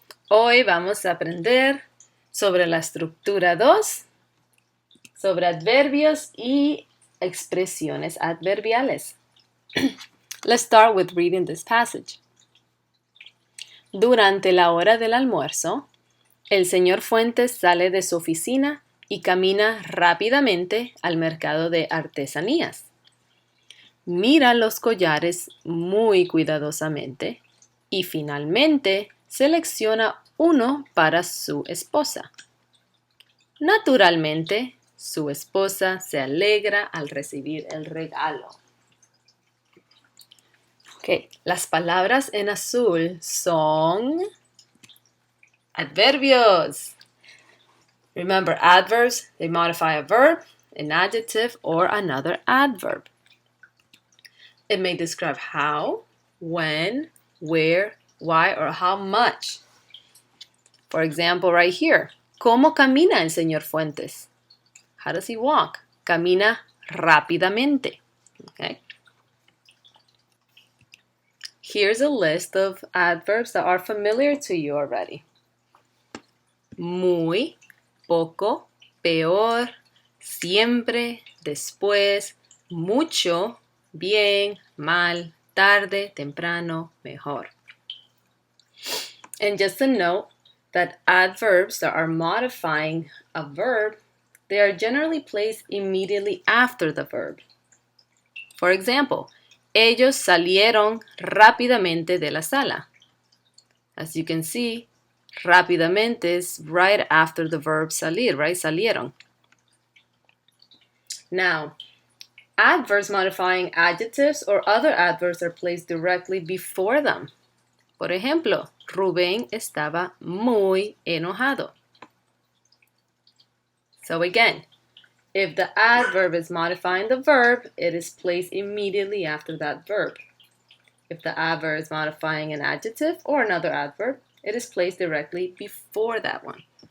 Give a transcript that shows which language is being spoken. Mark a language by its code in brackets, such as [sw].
[es] Hoy vamos a aprender sobre la estructura 2, sobre adverbios y expresiones adverbiales. [en] Let's start with reading this passage. [es] Durante la hora del almuerzo, el señor Fuentes sale de su oficina y camina rápidamente al mercado de artesanías. Mira los collares muy cuidadosamente y finalmente selecciona uno para su esposa. Naturalmente, su esposa se alegra al recibir el regalo. Okay. Las palabras en azul son adverbios. [en] Remember, adverbs, they modify a verb, an adjective, or another adverb. It may describe how, when, where, why, or how much. For example, right here, [es] ¿cómo camina el señor Fuentes? [en] How does he walk? [es] Camina rápidamente. [en] Okay. Here's a list of adverbs that are familiar to you already. [es] Muy, poco, peor, siempre, después, mucho, bien, mal, tarde, temprano, mejor. [en] And just a note that adverbs that are modifying a verb, they are generally placed immediately after the verb. For example, [es] ellos salieron rápidamente de la sala. [en] As you can see, rápidamente is right after the verb salir, right? Salieron. Now, adverbs modifying adjectives or other adverbs are placed directly before them. [es] Por ejemplo, Rubén estaba muy enojado. [en] So again, if the adverb is modifying the verb, it is placed immediately after that verb. If the adverb is modifying an adjective or another adverb, it is placed directly before that one.